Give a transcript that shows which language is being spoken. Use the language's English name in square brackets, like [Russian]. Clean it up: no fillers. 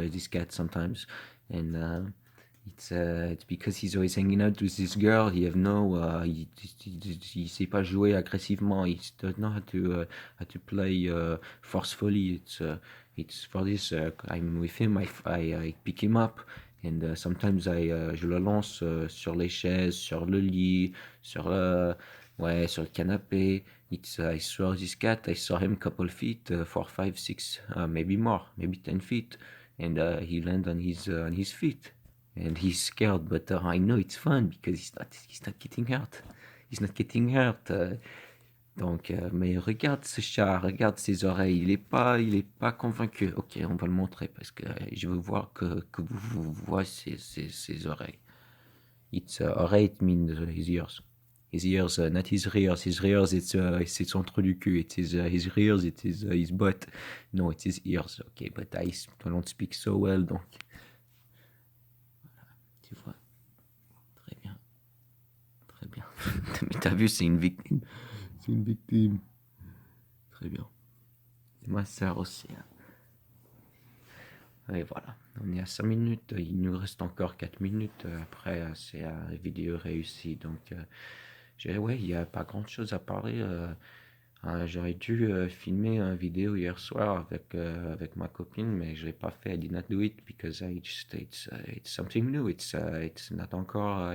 [English] This cat sometimes, and it's because he's always hanging out with this girl. He have no. He [French] sait pas jouer agressivement. [English] He doesn't know how to play forcefully. It's for this. I'm with him. I pick him up. And sometimes [French] je le lance sur les chaises, sur le lit, ouais, sur le canapé. [English] I saw this cat. I saw him couple feet, 4, 5, 6, maybe more, maybe 10 feet, and he land on his feet. and he's scared, but I know it's fun because he's not getting hurt. He's not getting hurt. [French] Donc, mais regarde ce chat, regarde ses oreilles. Il est pas convaincu. Ok, on va le montrer parce que je veux voir que vous voyez ses oreilles. [English] It's oreille, it means his ears. His ears, not his rears. His rears, [French] c'est son trou du cul. [English] It is his rears, it is his butt. No, it is ears. Okay, but I don't speak so well, donc. [French] Tu vois. Très bien. Très bien. Mais t'as vu, c'est une victime. C'est une victime. Très bien. C'est ma sœur aussi. Et voilà. On est à 5 minutes. Il nous reste encore 4 minutes. Après, c'est la vidéo réussie. Donc, ouais, il n'y a pas grand chose à parler. J'aurais dû filmer une vidéo hier soir avec ma copine, mais je l'ai pas fait. [English] I did not do it because it's something new. It's not encore.